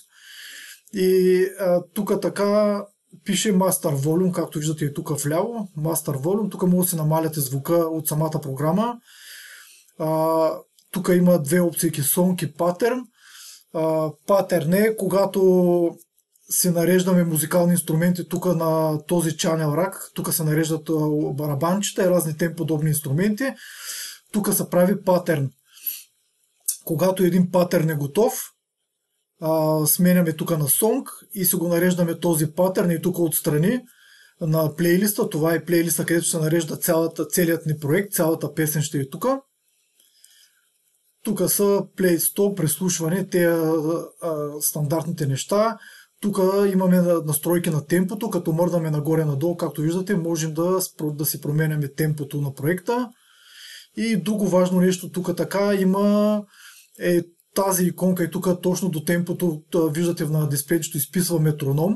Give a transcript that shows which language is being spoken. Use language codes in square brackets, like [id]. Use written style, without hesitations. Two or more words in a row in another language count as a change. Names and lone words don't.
[bg] И тук така пише [en] Master Volume, [bg] както виждате и тук вляво. [en] Master Volume, [bg] тук може да се намаляте звука от самата програма. Тук има две опции, Song и Pattern. Pattern е когато се нареждаме музикални инструменти тук на този [en] channel rack. [bg] Тук се нареждат барабанчета и разни тем подобни инструменти. Тук се прави паттерн. Когато един паттерн е готов, сменяме тук на Song и се го нареждаме този паттерн и тук отстрани на плейлиста. Това е плейлиста, където се нарежда целият ни проект, цялата песен ще е тук. Тук са [en] play, stop, [bg] преслушване, те стандартните неща. Тук имаме настройки на темпото, като мърдаме нагоре-надолу, както виждате, можем да си променяме темпото на проекта. И друго важно нещо тук така има тази иконка и тук точно до темпото, виждате на дисплейчето изписва метроном.